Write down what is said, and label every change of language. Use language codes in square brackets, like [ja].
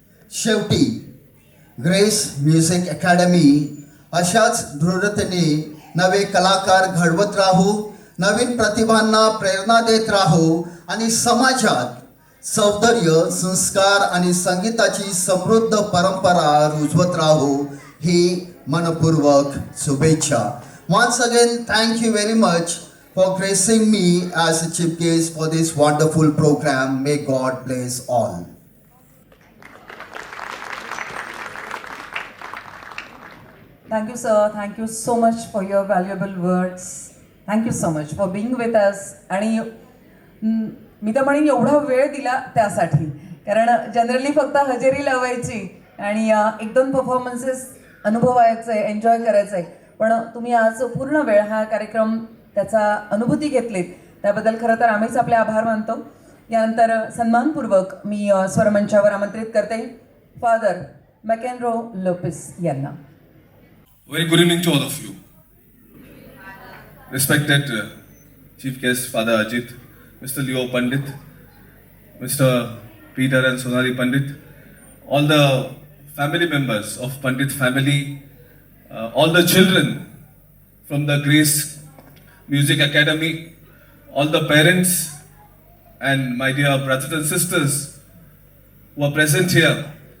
[mr] शेवटी grace music academy अशाच दृढतेने नवे कलाकार घडवत राहू, नवीन प्रतिभांना प्रेरणा देत राहू आणि समाजात सौंदर्य, संस्कार आणि संगीताची समृद्ध परंपरा रुजवत राहू ही मनपूर्वक शुभेच्छा. [en] Once again, thank you very much for gracing me as a chief guest for this wonderful program. May God bless all. Thank you, sir. Thank you so much for your valuable words. Thank you so much for being with us. [mr] आणि मी तर म्हणेन एवढा वेळ दिला त्यासाठी, कारण generally फक्त हजेरी लावायची आणि एक दोन परफॉर्मन्सेस अनुभवायचे, एन्जॉय करायचे, पण तुम्ही आज पूर्ण वेळ हा कार्यक्रम त्याचा अनुभूती घेतलीत, त्याबद्दल खरं तर आम्हीच आपले आभार मानतो. यानंतर सन्मानपूर्वक मी स्वरमंचावर आमंत्रित करते फादर मॅकेनरो लोपेस यांना. [en] Very good evening to all of you. Respected Chief Guest Father Ajit, Mr. Leo Pandit, Mr. Peter and Sonali Pandit, all the family members of Pandit family, all the children from the Grace Music Academy, all the parents and my dear brothers and sisters who are present here.